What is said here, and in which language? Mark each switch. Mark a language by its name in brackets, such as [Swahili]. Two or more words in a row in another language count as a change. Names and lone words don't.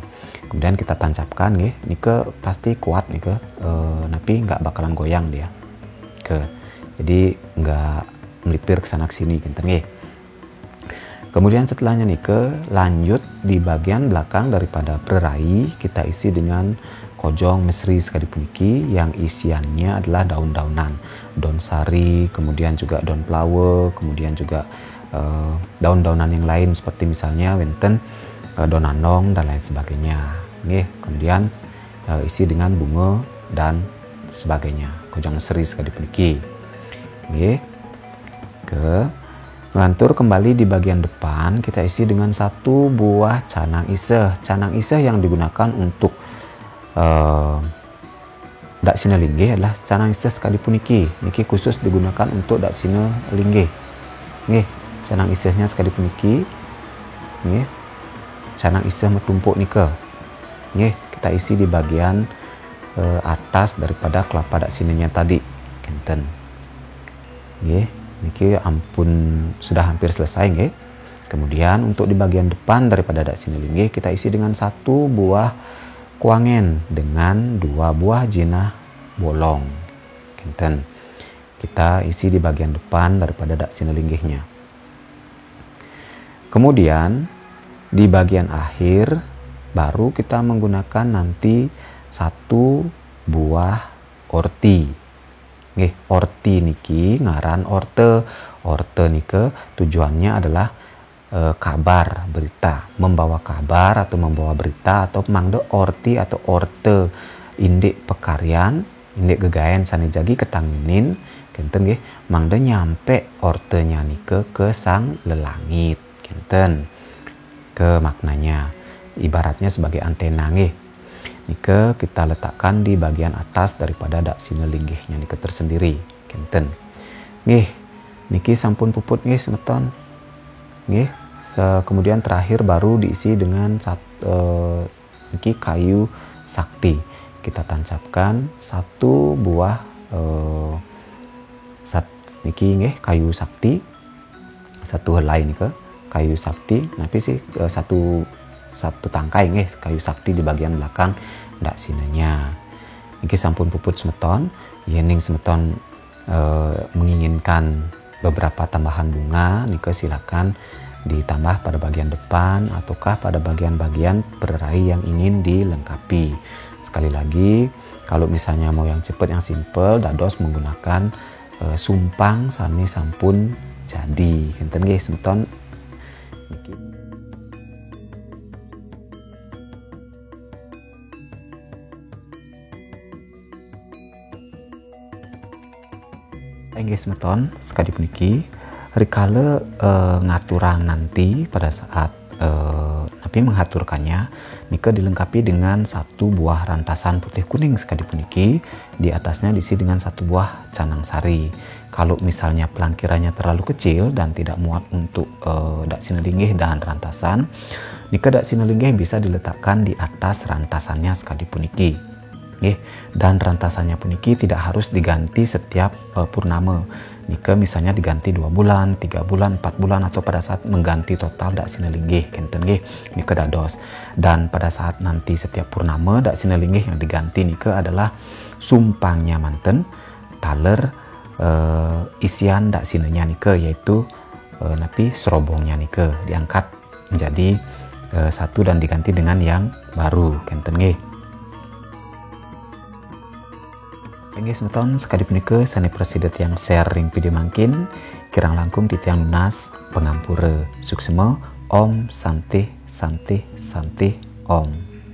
[Indonesian] Kemudian kita tancapkan nika pasti kuat nika, tapi nggak bakalan goyang dia jadi nggak melipir ke sana ke sini kinten. Kemudian setelahnya lanjut di bagian belakang daripada pererai kita isi dengan [Balinese] kojong mesri sekali puniki [Indonesian] yang isiannya adalah daun-daunan, daun sari, kemudian juga daun flower, kemudian juga daun-daunan yang lain seperti misalnya wenten daun andong dan lain sebagainya. Kemudian isi dengan bunga dan sebagainya, [Balinese] kojong mesri sekali puniki. [Indonesian] Melantur kembali di bagian depan kita isi dengan satu buah canang iseh. Canang iseh yang digunakan untuk dak sina linggih adalah [Balinese] canang iseh sekali puniki. [Indonesian] Niki khusus digunakan untuk dak sina linggih. [Balinese] Canang isehnya sekali puniki. Canang iseh metumpuk nika. [Indonesian] Kita isi di bagian atas daripada kelapa dak sinenya tadi. Kinten. Niki ampun sudah hampir selesai Kemudian untuk di bagian depan daripada dak sina linggih kita isi dengan satu buah kuangen dengan dua buah jinah bolong. Kinten. Kita isi di bagian depan daripada dak sina linggihnya. Kemudian di bagian akhir baru kita menggunakan nanti satu buah orti. [Balinese] Orti niki ngaran orte. [Indonesian] Orte nike tujuannya adalah kabar, berita, membawa kabar atau membawa berita atau [Balinese] mangde orti atau orte indik pekaryan, indik gegaen sane jagi ketanginin kinten mangde nyampe ortenya nike ke [Indonesian] sang lelangit kinten. Ke maknanya ibaratnya sebagai antena Nike kita letakkan di bagian atas daripada dak sina linggihnya nike tersendiri kinten. [Balinese] Niki sampun puput semeton. [Indonesian] Kemudian terakhir baru diisi dengan niki kayu sakti. Kita tancapkan satu buah niki kayu sakti. Satu helai nike kayu sakti. Nanti sih satu tangkai kayu sakti di bagian belakang dak sinanya. [Balinese] Niki sampun puput semeton, yening semeton [Indonesian] menginginkan beberapa tambahan bunga, niki silakan ditambah pada bagian depan ataukah pada bagian-bagian pererai yang ingin dilengkapi. Sekali lagi, kalau misalnya mau yang cepat yang simple, [Balinese] dados menggunakan sumpang sami sampun [Indonesian] jadi. [Balinese] Kinten semeton niki. Semeton sekali puniki rikala ngaturang [Indonesian] nanti pada saat Nabi mengaturkannya nika dilengkapi dengan satu buah rantasan putih kuning [Balinese] sekali puniki, [Indonesian] di atasnya diisi dengan satu buah canang sari. Kalau misalnya pelangkirannya terlalu kecil dan tidak muat untuk dak sina linggih dan rantasan, nika dak sina linggih bisa diletakkan di atas [Balinese] rantasannya sekali puniki. [Indonesian] Dan rantasannya puniki tidak harus diganti setiap purnama. Nika misalnya diganti 2 bulan, 3 bulan, 4 bulan atau pada saat mengganti total dak sina linggih [Balinese] kinten nika dados. [Indonesian] Dan pada saat nanti setiap purnama dak sina linggih yang diganti nika adalah [Balinese] sumpangnya manten taler [Indonesian] isian dak sinanya nika, yaitu [Balinese] napi serobongnya nika [Indonesian] diangkat menjadi satu dan diganti dengan yang baru kinten [Balinese] semeton sekali punika sane presidet yang [English] sharing video [Balinese] mangkin kirang langkung titiang lunas pengampura suksema om santi santi santi om.